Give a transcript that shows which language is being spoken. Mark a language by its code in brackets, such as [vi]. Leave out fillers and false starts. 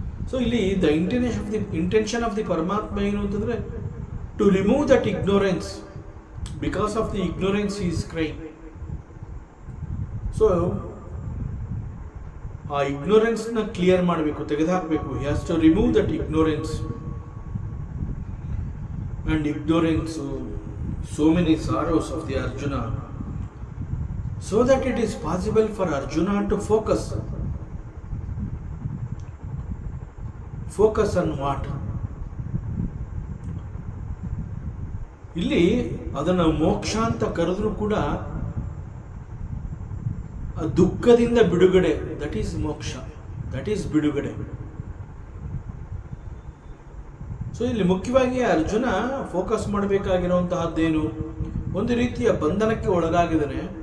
[en] so ಇಲ್ಲಿ the intention of the Paramatma [kn] ಏನು ಅಂತಂದ್ರೆ, [en] To remove that ignorance. Because of the ignorance he is crying. [kn] So ಆ ಇಗ್ನೋರೆನ್ಸ್ನ clear ಮಾಡಬೇಕು, ತೆಗೆದುಹಾಕಬೇಕು. [en] He has to remove that ignorance. And ignorance, so many sorrows of the Arjuna, so that it is possible for Arjuna to focus on what? [kn] ಇಲ್ಲಿ ಅದನ್ನು ಮೋಕ್ಷ ಅಂತ ಕರೆದ್ರೂ ಕೂಡ ದುಃಖದಿಂದ ಬಿಡುಗಡೆ, [en] that is [kn] ಮೋಕ್ಷ, ದಟ್ ಈಸ್ ಬಿಡುಗಡೆ. ಸೊ ಇಲ್ಲಿ ಮುಖ್ಯವಾಗಿ ಅರ್ಜುನ ಫೋಕಸ್ ಮಾಡಬೇಕಾಗಿರುವಂತಹದ್ದೇನು, ಒಂದು ರೀತಿಯ ಬಂಧನಕ್ಕೆ ಒಳಗಾಗಿದ್ದಾನೆ.